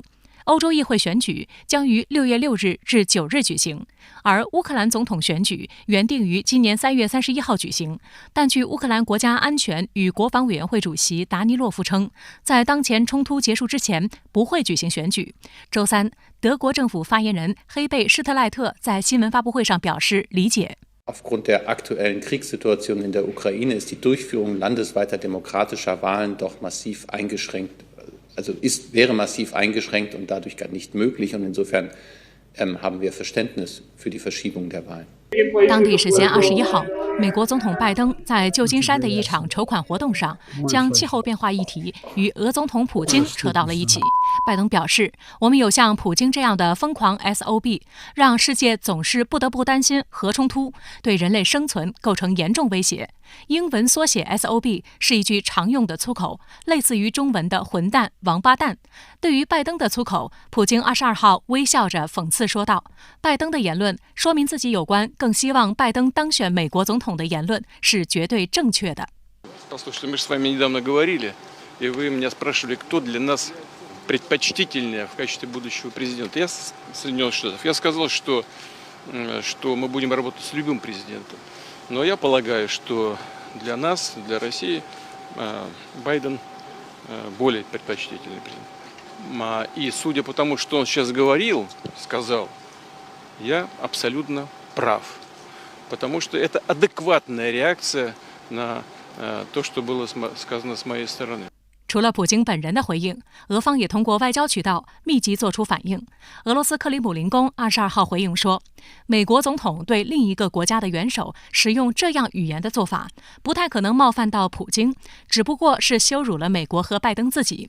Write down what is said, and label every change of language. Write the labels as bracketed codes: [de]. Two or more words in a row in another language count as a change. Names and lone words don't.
[zh] 欧洲议会选举将于6月6日至9日举行，而乌克兰总统选举原定于今年3月31号举行，但据乌克兰国家安全与国防委员会主席达尼洛夫称，在当前冲突结束之前不会举行选举。周三，德国政府发言人黑贝施特赖特在新闻发布会上表示理解。 [de] Aufgrund der aktuellen Kriegssituation in der Ukraine ist die Durchführung landesweiter demokratischer Wahlen doch massiv eingeschränkt. Also wäre massiv eingeschränkt und dadurch gar nicht möglich. Und insofern haben wir Verständnis für die Verschiebung der Wahlen. [zh] 当地时间21号，美国总统拜登在旧金山的一场筹款活动上，将气候变化议题与俄总统普京扯到了一起。拜登表示，我们有像普京这样的疯狂 SOB， 让世界总是不得不担心核冲突，对人类生存构成严重威胁。英文缩写 SOB 是一句常用的粗口，类似于中文的混蛋、王八蛋。对于拜登的粗口，普京22号微笑着讽刺说道，拜登的言论说明自己有关更希望拜登当选美国总统的言论是绝对正确的。 [ru] Послушайте, мы же с вами недавно говорили, и вы меня спрашивали, кто для нас предпочтительнее в качестве будущего президента. Я Соединенных Штатов. Я сказал, что мы будем работать с любым президентом. Но я полагаю, что для нас, для России, Байден более предпочтительный президент. И судя по тому, что он сейчас сказал, я абсолютно прав. Потому что это адекватная реакция на то, что было сказано с моей стороны. [zh] 除了普京本人的回应，俄方也通过外交渠道密集做出反应。俄罗斯克里姆林宫22号回应说，美国总统对另一个国家的元首使用这样语言的做法，不太可能冒犯到普京，只不过是羞辱了美国和拜登自己。